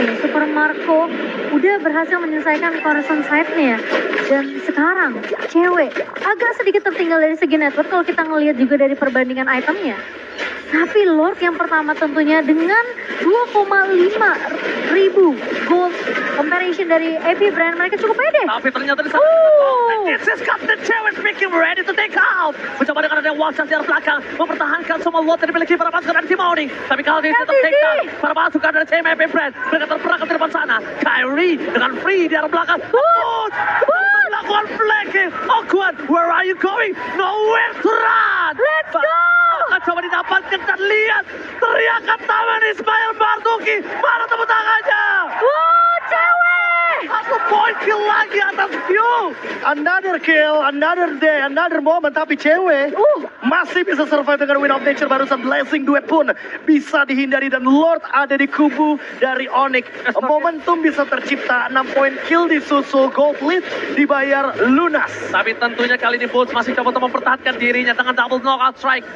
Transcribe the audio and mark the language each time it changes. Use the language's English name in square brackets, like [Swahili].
[Indonesian] Super Marco udah berhasil menyelesaikan Corazon side-nya ya. Dan sekarang cewek agak sedikit tertinggal dari segi network kalau kita ngelihat juga dari perbandingan itemnya. Tapi Lord yang pertama tentunya dengan 2,5 ribu gold comparison dari AP Brand, mereka cukup pede. Tapi ternyata di sana [English] this is Captain Cewek speaking, ready to take out. [Indonesian] Mencoba dengan ada Watchers di arah belakang, mempertahankan semua lot yang dimiliki para pasukan dari tim Onyx. Tapi kali ini tetap [English] take down [Indonesian] para pasukan dari tim AP Brand. Mereka terperangkap di depan sana. Kyrie dengan free di arah belakang. Melakukan flanking. [English] Awkward, where are you going? Nowhere to run. Let's go! [Indonesian] Coba didapatkan dan lihat teriakan taman Ismail Marzuki. Mana tepuk tangannya? [English] Wow, Cewek! [Indonesian] Satu poin kill lagi atas View. [English] Another kill, another day, another moment. [Indonesian] Tapi Cewek masih bisa survive dengan Win of Nature. Barusan Blessing Duet pun bisa dihindari. Dan Lord ada di kubu dari Onyx. Momentum bisa tercipta. 6 poin kill disusul. Gold lead dibayar lunas. Tapi tentunya kali ini Bulls masih coba untuk mempertahankan dirinya dengan double knockout strike.